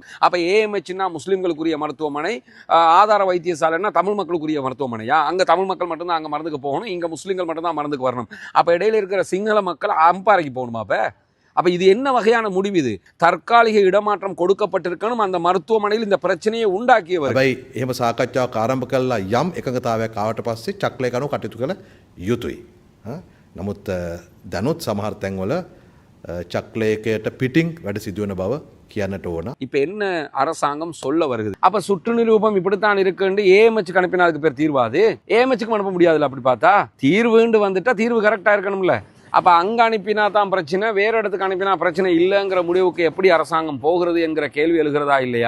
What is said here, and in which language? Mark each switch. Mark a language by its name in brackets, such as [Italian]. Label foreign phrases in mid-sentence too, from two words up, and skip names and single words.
[Tamil] அப்ப ஏஎம்ஹெச்னா முஸ்லிம்களுக்குரிய மருத்துவமனை, ஆதார வைத்தியசாலைன்னா தமிழ் மக்களுக்குரிய மருத்துவமனையா? அங்க தமிழ் மக்கள் மட்டும்தான் அங்க மருந்துக்கு போகணும், இங்க முஸ்லிம்கள் மட்டும்தான் மருந்துக்கு வரணும். அப்ப இடையில இருக்கிற சிங்கள மக்கள் அம்பாறைக்கு போகணுமா? அப்ப இது என்ன வகையான முடிவு? இது தற்காலிக இடமாற்றம் கொடுக்கப்பட்டிருக்கணும். அந்த மருத்துவமனையில் இந்த பிரச்சனையை உண்டாக்கியவர். [Sinhala] හැබැයි එහෙම සාකච්ඡාවක් ආරම්භ කළා යම් එකඟතාවයක් ආවට පස්සේ චක්ලේ කණු කටයුතු කළ යුතුයි. නමුත් දැනුත් සමහර තැන්වල චක්ලේකයට පිටින් වැඩ සිදුවන බව කියන්නට ඕන. [Tamil] இப்ப என்ன அரசாங்கம் சொல்ல வருகிறது? அப்ப சுற்று நிரூபம் இப்படித்தான் இருக்குன்னு ஏஎம்ஹெச்சுக்கு அனுப்பினா அதுக்கு பேர் தீர்வாது? ஏஎம்ஹெச்சுக்கு அனுப்ப முடியாதுல்ல. அப்படி பார்த்தா தீர்வுண்டு வந்துட்டா தீர்வு கரெக்டா இருக்கணும்ல. அப்ப அங்க அனுப்பினா தான் பிரச்சனை, வேற இடத்துக்கு அனுப்பினா பிரச்சனை இல்லைங்கிற முடிவுக்கு எப்படி அரசாங்கம் போகிறது என்கிற கேள்வி எழுகிறதா இல்லையா?